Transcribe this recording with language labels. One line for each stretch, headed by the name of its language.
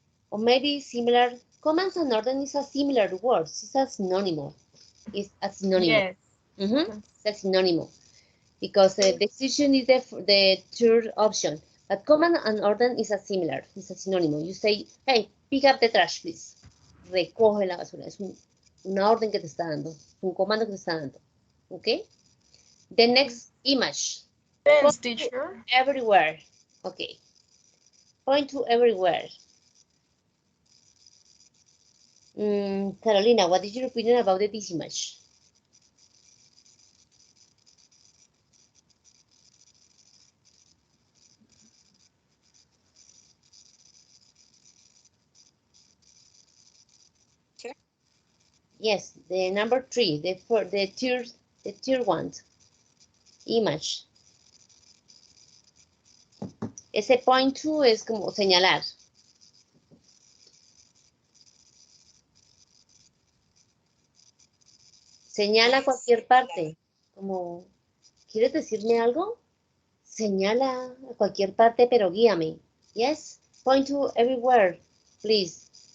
English: Or maybe similar, commands and order is a similar word. It's a synonym. It's a synonym. Yes. It's a synonym. Because the decision is the third option. But command and order is a similar. It's a synonym. You say, hey, pick up the trash, please.
Spanish: Recoge la basura. Es una orden que te está dando. Un comando que te está dando.
English: Okay? The next image. Thanks, teacher. Everywhere. Okay. Point to everywhere. Carolina, what is your opinion about this image? Sure. Yes, the number 3, the tier 1 image.
Spanish: Ese point to es como señalar. Señala cualquier parte. Como, ¿quieres decirme algo? Señala a cualquier parte, pero guíame.
English: Yes, point to everywhere, please.